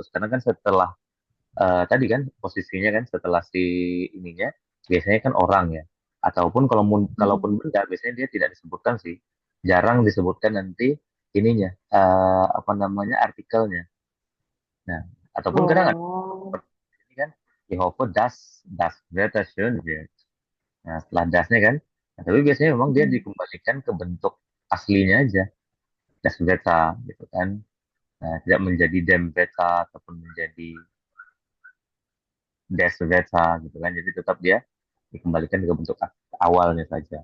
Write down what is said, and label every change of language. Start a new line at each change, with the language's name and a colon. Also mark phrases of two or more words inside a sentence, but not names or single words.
Indonesian: Karena kan setelah tadi kan posisinya kan setelah si ininya biasanya kan orang ya. Ataupun kalau mm-mm. kalaupun benda biasanya dia tidak disebutkan sih. Jarang disebutkan nanti ininya apa namanya artikelnya. Nah, ataupun kadang ada Oh, ini kan
German: Jehovah das Wetter schön wird.
Indonesian: Nah, setelah dasnya kan, nah, tapi biasanya memang dia mm-mm. dikembalikan ke bentuk aslinya aja,
German: das Wetter
Indonesian: gitu kan. Nah, tidak menjadi
German: dem Wetter
Indonesian: ataupun menjadi
German: des Wetter
Indonesian: gitu kan. Jadi tetap dia dikembalikan ke bentuk awalnya saja.